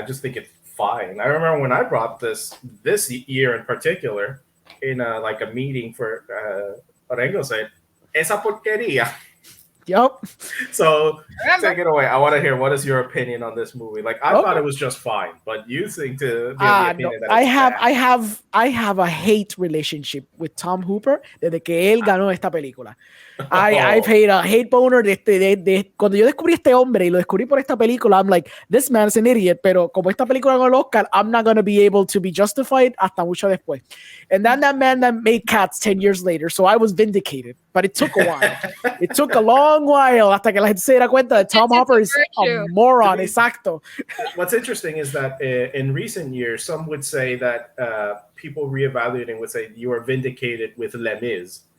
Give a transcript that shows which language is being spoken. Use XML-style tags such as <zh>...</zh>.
<en>I just think it's fine. I remember when I brought this year in particular in a meeting for Orengo said,</en> <es>"Esa porquería."</es> <en>Yep. So take it away. I want to hear what is your opinion on this movie. Like I thought it was just fine, but you seem to be of the opinion that it's I have a hate relationship with Tom Hooper</en> <es>desde que él ganó esta película.</es> <en>I've had a hate boner</en> <es>de cuando yo descubrí este hombre y lo descubrí por esta película.</es> <en>I'm like, this man's an idiot,</en> <es>pero como esta película ganó el Oscar,</es> <en>I'm not going to be able to be justified</en> <es>hasta mucho después.</es> <en>And then that man that made Cats 10 years later, so I was vindicated, but it took a while. It took a long while</en> <es>hasta que la gente se diera cuenta</es> <en>that Tom Hooper is a moron. Exacto. What's interesting is that in recent years, some would say that people reevaluating would say you are vindicated with Les Mis.</en>